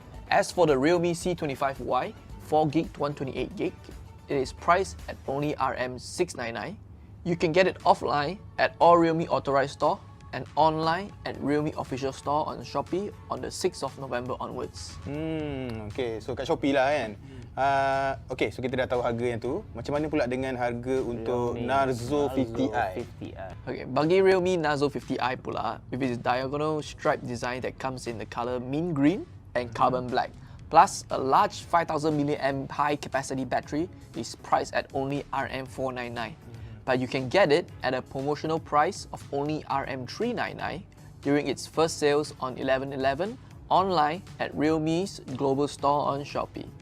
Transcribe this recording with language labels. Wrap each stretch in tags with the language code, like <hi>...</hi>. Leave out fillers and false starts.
<en>As for the Realme C25Y 4GB 128GB, it is priced at only RM699. You can get it offline at all Realme authorized store and online at Realme official store on Shopee on the 6th of November onwards.</en> <ms>Okay, so kat Shopee lah kan. Okay, so kita dah tahu harga yang tu. Macam mana pula dengan harga untuk Narzo 50i?</ms> <en>Okay,</en> <ms>bagi Realme Narzo 50i pula,</ms> <en>with its diagonal stripe design that comes in the color mint green and carbon black, plus a large 5000 mAh high capacity battery, is priced at only RM499. But you can get it at a promotional price of only RM399 during its first sales on 11/11 online at Realme's global store on Shopee.</en>